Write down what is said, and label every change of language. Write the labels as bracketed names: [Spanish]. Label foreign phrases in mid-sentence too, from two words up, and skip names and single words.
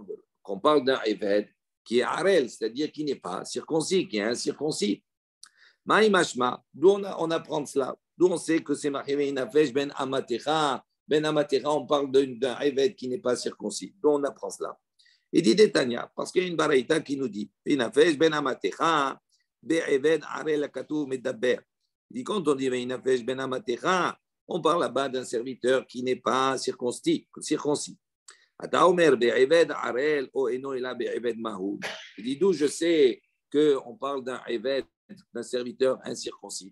[French] On parle d'un évêque qui est arel, c'est-à-dire qui n'est pas circoncis, qui est incirconcis. Maïmashma, d'où on apprend cela? D'où on sait que c'est marqué [Hebrew] בן אמתך. בן אמתך, [French] on parle d'un évêque qui n'est pas circoncis. D'où on apprend cela? Il dit Détania, parce qu'il y a une baraïta qui nous dit [Hebrew] בן אמתך, בעבד ערל הכתוב מדבר. [French] Il dit quand on dit ben amatecha, on parle là-bas d'un serviteur qui n'est pas circoncis. Il dit d'où je sais qu'on parle d'un serviteur incirconcis.